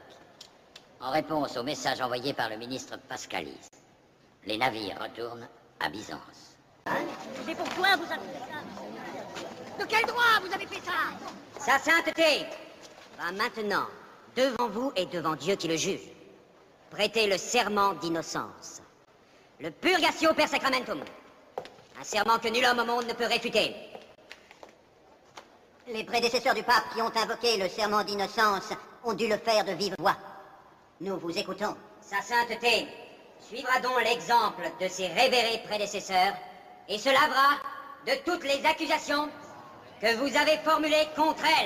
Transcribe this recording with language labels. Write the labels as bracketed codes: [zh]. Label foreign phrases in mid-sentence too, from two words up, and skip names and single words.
[fr] En réponse au message envoyé par le ministre Pascalis, les navires retournent à Byzance. C'est pourquoi vous avez fait ça? De quel droit vous avez fait ça? Sa sainteté va maintenant, devant vous et devant Dieu qui le juge, prêter le serment d'innocence. [la] Le purgatio per sacramentum. [fr] Un serment que nul homme au monde ne peut réfuter. Les prédécesseurs du pape qui ont invoqué le serment d'innocence ont dû le faire de vive voix. Nous vous écoutons. Sa sainteté suivra donc l'exemple de ses révérés prédécesseurs et se lavera de toutes les accusations que vous avez formulées contre elle.